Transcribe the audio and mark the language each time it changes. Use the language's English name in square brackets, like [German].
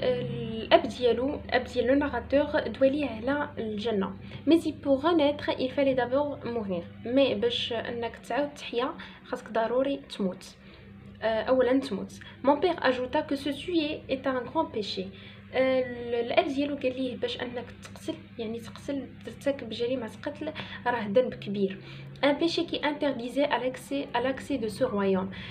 [Arabic] الاب ديالو لو ناراتور دوالي على الجنه. [French] mais pour renaître il fallait d'abord mourir. [Arabic] mais باش انك تعاود تحيا خاصك ضروري تموت، اولا تموت. [French] mon père ajouta que se tuer est un grand péché. [Arabic] الاب ديالو قال ليه باش انك تقتل، يعني ترتكب جريمه قتل، راه ذنب كبير. [French] un péché qui interdisait à l'accès de ce royaume.